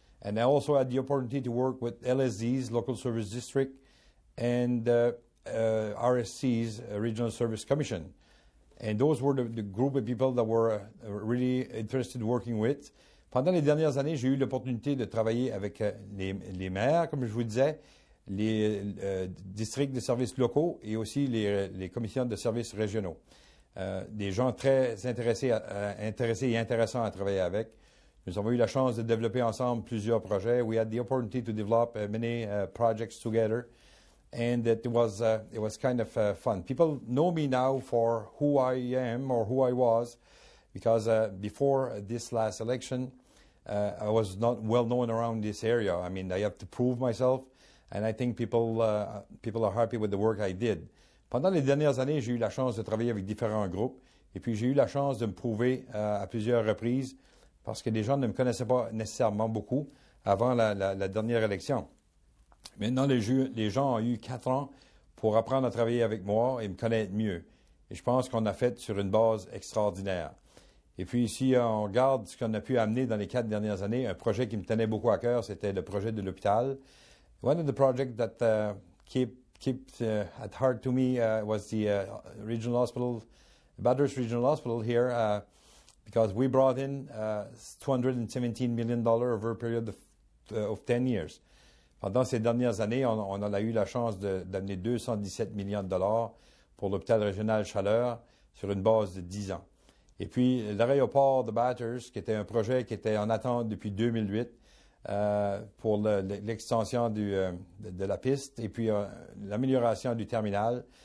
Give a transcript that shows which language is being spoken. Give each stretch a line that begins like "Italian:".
English: And I also had the opportunity to work with LSDs, Local Service District, and RSC's, Regional Service Commission. And those were the group of people that were really interested in working with.
French: Pendant les dernières années, j'ai eu l'opportunité de travailler avec les maires, comme je vous disais, les districts de services locaux et aussi les commissions de services régionaux. Des gens très intéressés et intéressants à travailler avec. Nous avons eu la chance de développer ensemble plusieurs projets.
English: We had the opportunity to develop many projects together. And it was kind of fun. People know me now for who I am or who I was, because before this last election, I was not well known around this area. I mean, I have to prove myself, and I think people are happy with the work I did.
French: Pendant les dernières années, j'ai eu la chance de travailler avec différents groupes, et puis j'ai eu la chance de me prouver à plusieurs reprises, parce que les gens ne me connaissaient pas nécessairement beaucoup avant la dernière élection. Maintenant, les gens ont eu 4 ans pour apprendre à travailler avec moi et me connaître mieux. Et je pense qu'on a fait sur une base extraordinaire. Et puis, si on regarde ce qu'on a pu amener dans les 4 dernières années, un projet qui me tenait beaucoup à cœur, c'était le projet de l'hôpital.
English: One of the projects that kept at heart to me was the regional hospital, Bathurst Regional Hospital here, because we brought in $217 million over a period of 10 years.
French: Pendant ces dernières années, on a eu la chance d'amener 217 millions de dollars pour l'hôpital régional Chaleur sur une base de 10 ans. Et puis, l'aéroport de Bathurst, qui était un projet qui était en attente depuis 2008 pour l'extension de la piste et puis l'amélioration du terminal.